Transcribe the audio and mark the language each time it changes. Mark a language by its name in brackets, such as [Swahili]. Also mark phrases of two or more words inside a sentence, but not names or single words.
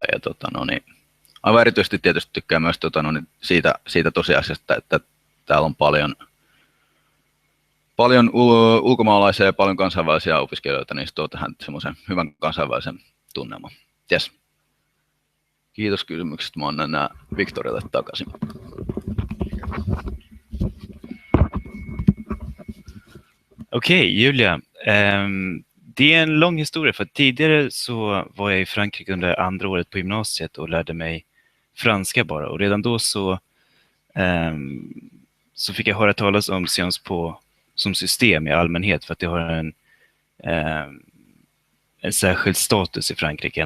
[Finnish] Ja, aivan erityisesti tietysti tykkään myös siitä tosiasiasta, että täällä on paljon ulkomaalaisia ja paljon kansainvälisiä opiskelijoita, niin se tuo tähän semmoisen hyvän kansainvälisen tunnelman. Yes. Kiitos kysymyksestä. Mä annan nämä Victorille takaisin. [Swedish] Okej, Julia. Det är en lång historia, för tidigare så var jag i Frankrike under andra året på gymnasiet och lärde mig franska bara. Och redan då så fick jag höra talas om Sciences Po som system i allmänhet, för att det har en särskild status i Frankrike ändå.